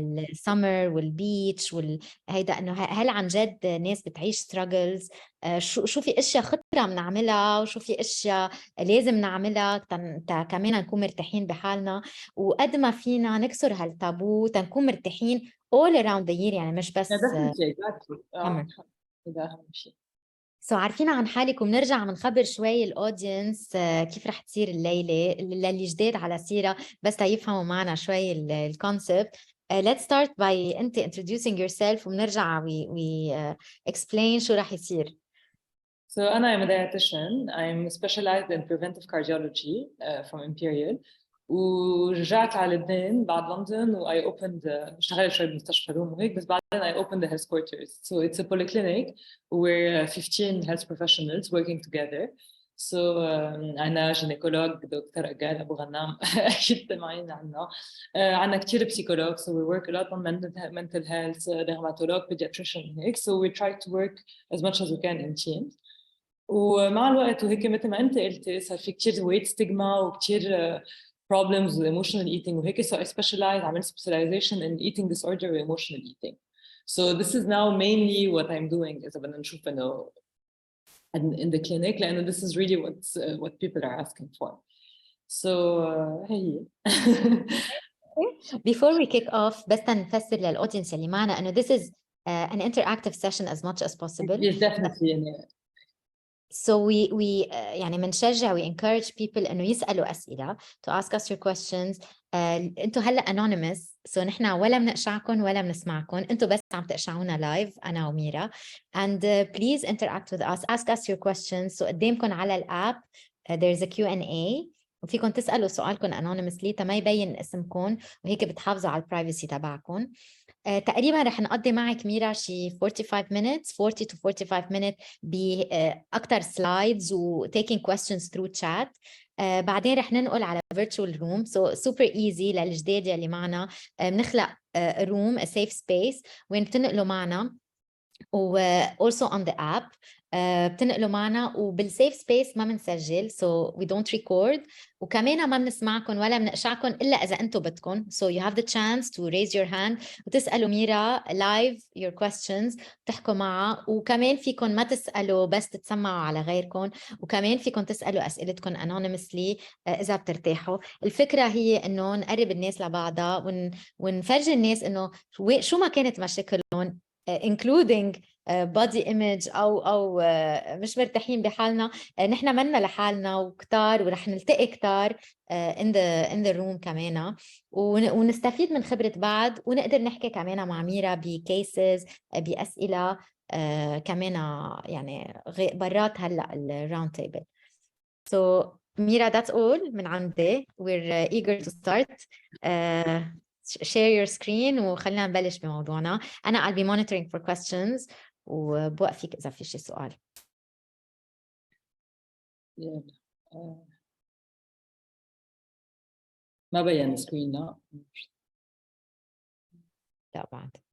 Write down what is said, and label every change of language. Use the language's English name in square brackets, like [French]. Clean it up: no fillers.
[Arabic] السمر والبيتش هيدا، إنه هل عن جد ناس بتعيش ستراجلز، شو في اشياء خطره بنعملها وشو في اشياء لازم نعملها كمان نكون مرتاحين بحالنا، وقد ما فينا نكسر هالتابو تنكون مرتاحين [English] all around the year، [Arabic] يعني مش بس exactly. هذا أهم شيء. عارفين عن حالك، وبنرجع بنخبر شوي الاودينس كيف رح تصير الليله للي جداد على سيره، بس تيفهموا معنا شوي الكونسبت. [English] Let's start by [Arabic] انت [English] introducing yourself، [Arabic] وبنرجع [English] we explain [Arabic] شو رح يصير. [English] So I'm a dietitian. I'm specialized in preventive cardiology from Imperial. [Arabic] ورجعت على لبنان بعد لندن و [English] I opened [Arabic] اشتغلت شوي بمستشفى روم وهيك، بس بعدين [English] I opened the health quarters. So it's a polyclinic. We're 15 health professionals working together. [Arabic] So أنا جينيكولوج دكتور أجال أبو غنام أكيد سمعين عنه. عنا كتير بسيكولوج. [English] So we work a lot on mental health, dermatolog, pediatrician [Arabic] هيك. [English] So we try to work as much as we can in teams. [Arabic] ومع الوقت وهيك مثل ما انت قلتي صار في كثير [English] weight stigma [Arabic] وكثير [English] problems with emotional eating [Arabic] وهيك. [English] So I specialize, [Arabic] عملت [English] specialization in eating disorder و emotional eating. So this is now mainly what I'm doing [Arabic] إذا بدنا نشوف إنه [English] in the clinic، [Arabic] لأنه [English] this is really what people are asking for. [Arabic] So هي [English] Before we kick off [Arabic] بس نفسر للأودينس اللي معنا إنه [English] this is an interactive session as much as possible. Yes, definitely. So we [Arabic] يعني بنشجع [English] we encourage people [Arabic] إنه يسألوا أسئلة [English] to ask us your questions. [Arabic] أنتوا هلا anonymous، so نحن ولا بنقشعكم ولا بنسمعكم، أنتوا بس عم تقشعونا لايف أنا وميرا. [English] And please interact with us, ask us your questions. [Arabic] So قدامكم على الأب [English] there's a Q&A، [Arabic] وفيكم تسألوا سؤالكم anonymously تما يبين اسمكم، وهيك بتحافظوا على البرايفسي تبعكم. تقريبا رح نقضي معك ميرا شي [English] 45 minutes 40 to 45 minutes [Arabic] بأكتر سلايدز و [English] taking questions through chat. [Arabic] بعدين رح ننقل على virtual room. [English] So super easy [Arabic] للجداد اللي معنا. بنخلق room a safe space وين بتنقلوا معنا، و [English] also on the app [Arabic] بتنقلوا معنا، وبالسيف سبيس ما بنسجل [English] so we don't record، [Arabic] وكمان ما بنسمعكم ولا بنقشعكم إلا إذا أنتوا بدكم. [English] So you have the chance to raise your hand [Arabic] وتسألوا ميرا [English] live your questions، [Arabic] تحكوا معها، وكمان فيكم ما تسألوا بس تتسمعوا على غيركم، وكمان فيكم تسألوا أسئلتكم anonymously إذا بترتاحوا. الفكرة هي إنه نقرب الناس لبعضها ونفرجي الناس إنه شو ما كانت مشاكلهم [English] including body image [Arabic] أو مش مرتاحين بحالنا، نحن منا لحالنا وكتار، ورح نلتقي كتار [English] in the room [Arabic] كمان، ونستفيد من خبرة بعض، ونقدر نحكي كمان مع ميرا بكيسز بأسئلة كمان يعني برات هلأ الراوند تيبل. [English] So Mira, that's all [Arabic] من عندي. [English] We're eager to start. Share your screen [Arabic] وخلينا نبلش بموضوعنا. أنا [English] I'll be monitoring for questions [Arabic] وبوقفك إذا في شي سؤال. ما بين سكرين. لا بعد.